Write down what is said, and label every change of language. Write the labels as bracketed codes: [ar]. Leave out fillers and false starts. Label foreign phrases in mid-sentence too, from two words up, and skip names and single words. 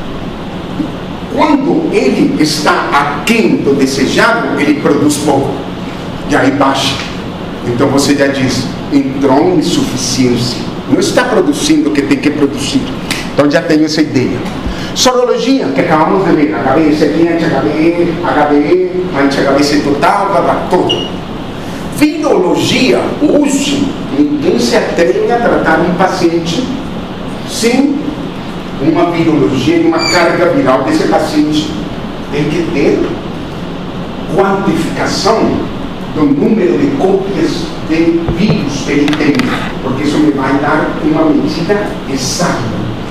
[pt] Quando ele está aquém do desejado, ele produz pouco. E aí baixa. Então você já diz, entrou em insuficiência. Não está produzindo o que tem que produzir. Então já tenho essa ideia. Sorologia, que acabamos de ver. HbA1c, HbE, anti-HbC total, tudo. Virologia, hoje, ninguém se atreve a tratar um paciente sem uma virologia e uma carga viral desse paciente. Tem que ter quantificação do número de cópias de vírus que ele tem, porque isso me vai dar uma medida exata.